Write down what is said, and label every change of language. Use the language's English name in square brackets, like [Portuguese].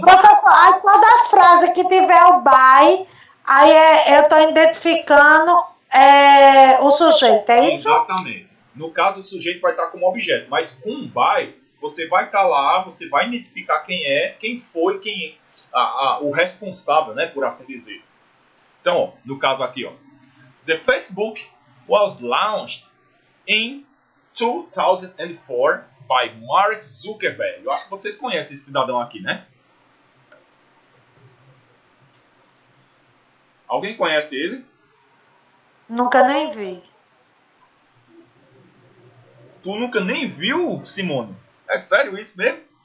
[Portuguese] Professor, aí toda frase que tiver o by, aí eu estou identificando o sujeito, é isso? Exatamente. No caso, o sujeito vai estar como objeto, mas com um by, você vai estar lá, você vai identificar quem foi, o responsável, né, por assim dizer. Então, ó, no caso aqui, ó, [English] the Facebook was launched in 2004 by Mark Zuckerberg. [Portuguese] Eu acho que vocês conhecem esse cidadão aqui, né? Alguém conhece ele? Nunca nem vi. Tu nunca nem viu, Simone? É sério isso mesmo?